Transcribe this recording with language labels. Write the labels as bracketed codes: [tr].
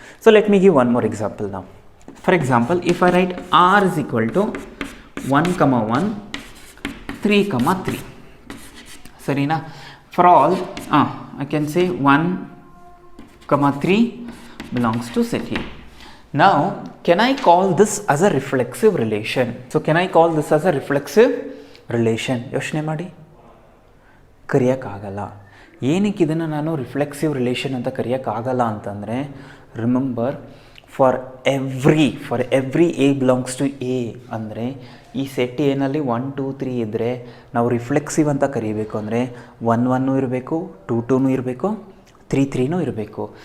[en] So let me give one more example ನಾವು. For example, if I write R is equal to 1 comma 1 3 comma 3. ಸರಿನಾ? For all I can say 1 comma 3 belongs to set A. Now, can I call this as a reflexive relation? So, can I call this as a reflexive relation? [kn] ಯೋಚನೆ ಮಾಡಿ. ಕರೆಯೋಕ್ಕಾಗಲ್ಲ. ಏನಕ್ಕೆ ಇದನ್ನು ನಾನು reflexive relation ಅಂತ ಕರೆಯೋಕ್ಕಾಗಲ್ಲ ಅಂತಂದರೆ, [en] remember, for every a belongs to A [kn] ಅಂದರೆ ಈ set ಏನಲ್ಲಿ 1 2 3 ಇದ್ದರೆ ನಾವು ರಿಫ್ಲೆಕ್ಸಿವ್ ಅಂತ ಕರೀಬೇಕು ಅಂದರೆ 1 1 ಇರಬೇಕು, 2 2 ಇರಬೇಕು, 3 3 ಇರಬೇಕು.